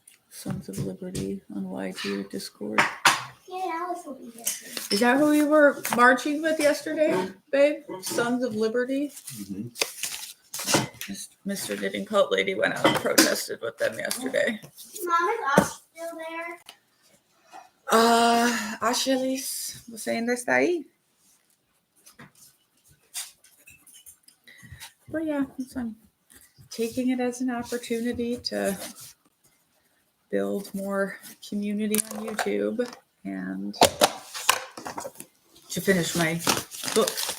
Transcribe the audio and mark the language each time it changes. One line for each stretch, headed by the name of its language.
English: Sons of Liberty on YT or Discord. Yeah, Alice will be here soon. Is that who you were marching with yesterday, babe? Sons of Liberty? Mm-hmm. Mr. Knitting Cult Lady went out and protested with them yesterday. Mom, is Ash still there?
Portuguese: Ashelis, você ainda está aí?
English: But yeah, I'm taking it as an opportunity to build more community on YouTube and to finish my book.